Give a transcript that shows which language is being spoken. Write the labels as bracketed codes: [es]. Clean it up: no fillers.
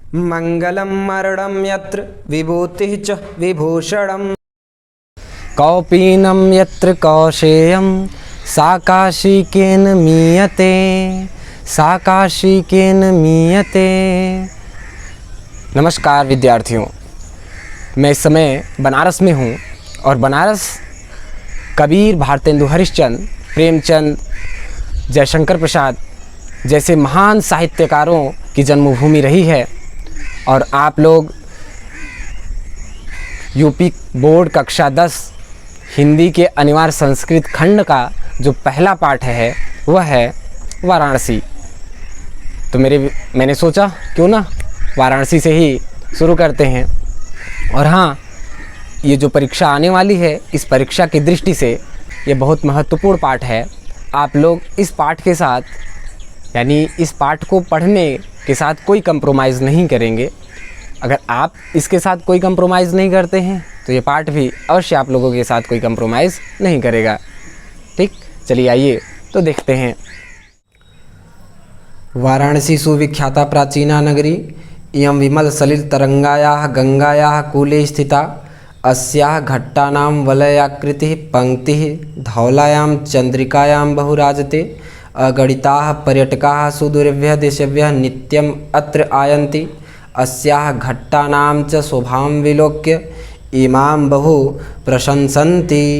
[sa] मंगलम मरणम यत्र विभूतिः च विभूषणम् कौपीनं यत्र कौशेयं साकाशिकेन मीयते साकाशिकेन मीयते। [hi] नमस्कार विद्यार्थियों, मैं इस समय बनारस में हूँ और बनारस कबीर, भारतेंदु हरिश्चंद्र, प्रेमचंद, जयशंकर प्रसाद जैसे महान साहित्यकारों की जन्मभूमि रही है। और आप लोग यूपी बोर्ड कक्षा 10 हिंदी के अनिवार्य संस्कृत खंड का जो पहला पाठ है वह है वाराणसी। तो मैंने सोचा क्यों ना वाराणसी से ही शुरू करते हैं। और हाँ, ये जो परीक्षा आने वाली है, इस परीक्षा की दृष्टि से ये बहुत महत्वपूर्ण पाठ है। आप लोग इस पाठ के साथ, यानी इस पाठ को पढ़ने के साथ कोई कंप्रोमाइज़ नहीं करेंगे। अगर आप इसके साथ कोई कंप्रोमाइज़ नहीं करते हैं तो ये पाठ भी अवश्य आप लोगों के साथ कोई कंप्रोमाइज़ नहीं करेगा। ठीक, चलिए आइए तो देखते हैं। [sa] वाराणसी सुविख्याता प्राचीना नगरी इयं विमल सलिल तरंगायाः गंगायाः कूले स्थिता अस्याः घट्टानां वलयाकृतिः पंक्तिः धौलायां चंद्रिकायां बहुराजते अगणिताः पर्यटकाः सुदूरेभ्यः देशेभ्यः नित्यम् अत्र आयन्ति अस्याः घट्टानां च शोभां विलोक्य इमां बहु प्रशंसन्ति।